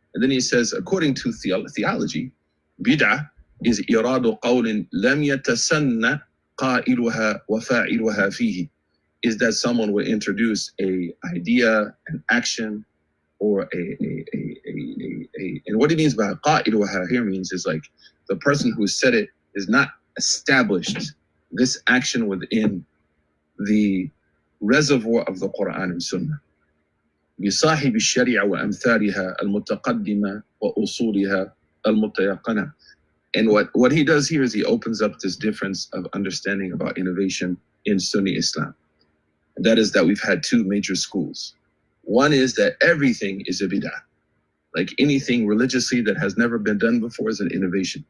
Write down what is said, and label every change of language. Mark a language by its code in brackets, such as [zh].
[en] And then he says, according to theology, bid'ah is [ar] إِرَادُ قَوْلٍ لَمْ يَتَسَنَّ قَائِلُهَا وَفَاعِلُهَا فِيهِ, [en] is that someone would introduce a idea, an action, or and what he means by قَائِلُهَا here means is like the person who said it is not established this action within the reservoir of the Quran and Sunnah. [ar] بصاحب الشريعة وأمثالها المتقدمة وأصولها المتيقنة. [en] And what he does here is he opens up this difference of understanding about innovation in Sunni Islam. And that is that we've had two major schools. One is that everything is a bid'ah. Like anything religiously that has never been done before is an innovation.